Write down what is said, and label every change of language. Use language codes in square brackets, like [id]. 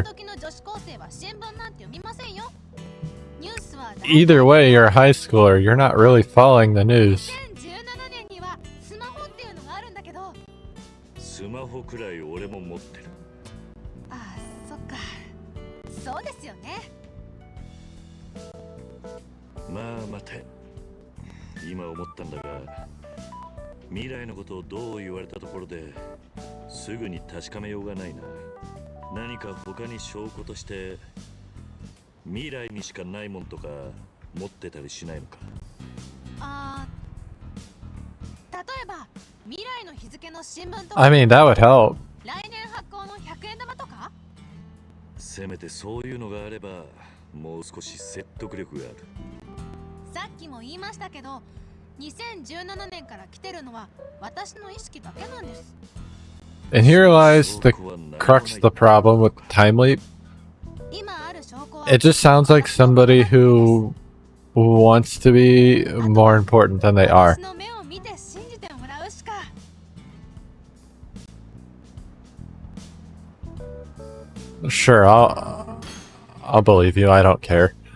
[ja] 今時の女子高生は新聞なんて読みませんよ。ニュースは [en] Either way, you're a high schooler. You're not really following the news. [ja] 2017年にはスマホっていうのがあるんだけど。スマホくらい俺も持ってる。ああ、そっか。そうですよね。まあ待て。今思ったんだが、未来のことをどう言われたところですぐに確かめようがないな。何か他に証拠として未来にしかないもんとか持ってたりしないのか？ああ、例えば未来の日付の新聞とか。 [en] I mean, that would help. [ja] 来年発行の100円玉とか。せめてそういうのがあればもう少し説得力がある。さっきも言いましたけど、2017年から来てるのは私の意識だけなんです。 [en] And here lies the crux of the problem with time leap. [ja] 今ある証拠は [en] It just sounds like somebody who wants to be more important than they are. [ja] 私の目を見て信じてもらうしか。 [en] Sure, I'll believe you. I don't care.